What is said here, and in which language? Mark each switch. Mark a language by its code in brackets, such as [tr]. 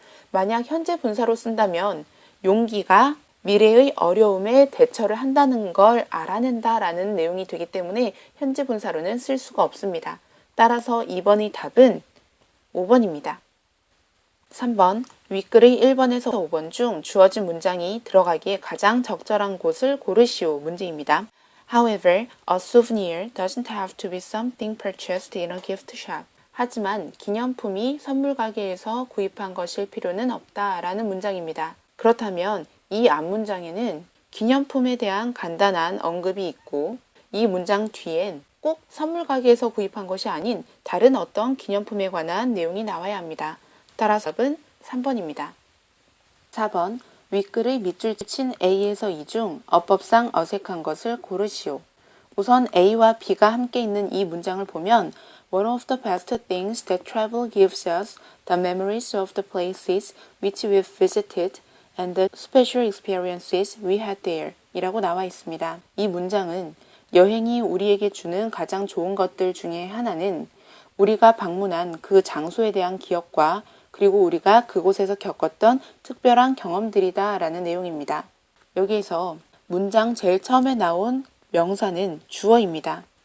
[ko] 만약 현재 분사로 쓴다면 용기가 미래의 어려움에 대처를 한다는 걸 알아낸다라는 내용이 되기 때문에 현재 분사로는 쓸 수가 없습니다. 따라서 2번의 답은 5번입니다. 3번 윗글의 1번에서 5번 중 주어진 문장이 들어가기에 가장 적절한 곳을 고르시오 문제입니다. [en] However, a souvenir doesn't have to be something purchased in a gift shop. [ko] 하지만 기념품이 선물 가게에서 구입한 것일 필요는 없다라는 문장입니다. 그렇다면 이 앞문장에는 기념품에 대한 간단한 언급이 있고 이 문장 뒤엔 꼭 선물 가게에서 구입한 것이 아닌 다른 어떤 기념품에 관한 내용이 나와야 합니다. 따라서 답은 3번입니다. 4번 윗글의 밑줄 친 A에서 이 중 어법상 어색한 것을 고르시오. 우선 A와 B가 함께 있는 이 문장을 보면 [en] One of the best things that travel gives us the memories of the places which we've visited and the special experiences we had there [ko] 이라고 나와 있습니다. 이 문장은 여행이 우리에게 주는 가장 좋은 것들 중에 하나는 우리가 방문한 그 장소에 대한 기억과 그리고 우리가 그곳에서 겪었던 특별한 경험들이다 라는 내용입니다. 여기에서 문장 제일 처음에 나온 명사는 주어입니다.